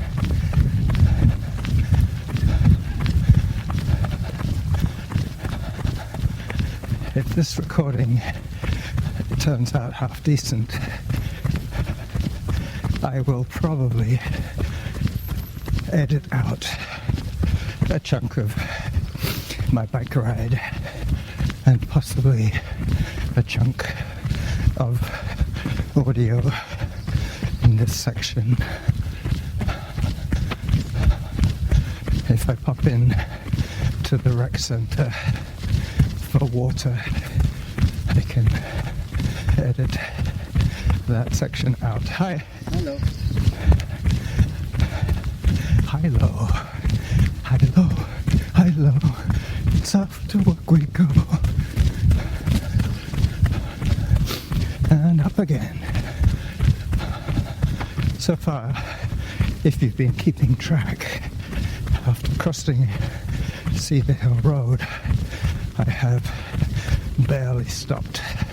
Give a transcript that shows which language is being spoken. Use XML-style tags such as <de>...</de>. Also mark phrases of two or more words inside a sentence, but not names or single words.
<en>If this recording turns out half decent, I will probably edit out a chunk of my bike ride and possibly a chunk of audio in this section. If I pop in to the rec center for water, I can edit that section out. Hi. Hello. Hi-lo. Hi-lo. Hi-lo. It's off to work we go. And up again. So far, if you've been keeping track, after crossing Cedar Hill Road, I have barely stopped.</en>